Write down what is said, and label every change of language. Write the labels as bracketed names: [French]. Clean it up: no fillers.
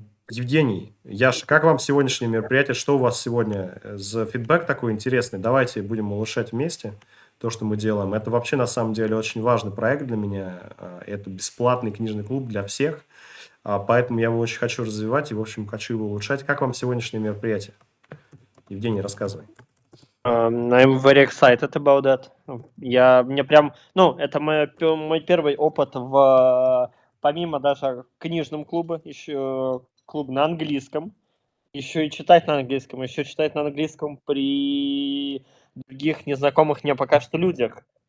[Russian] Евгений, Яша, как вам сегодняшнее мероприятие? Что у вас сегодня за фидбэк такой интересный? Давайте будем улучшать вместе то, что мы делаем. Это вообще на самом деле очень важный проект для меня. Это бесплатный книжный клуб для всех. Поэтому я его очень хочу развивать и, в общем, хочу его улучшать. Как вам сегодняшнее мероприятие? Евгений, рассказывай. [English] I'm very excited about that. [Russian] Мне прям, ну, это мой первый опыт помимо даже книжном клубе, еще клуб на английском, еще и читать на английском, еще читать на английском при других незнакомых мне пока что людях.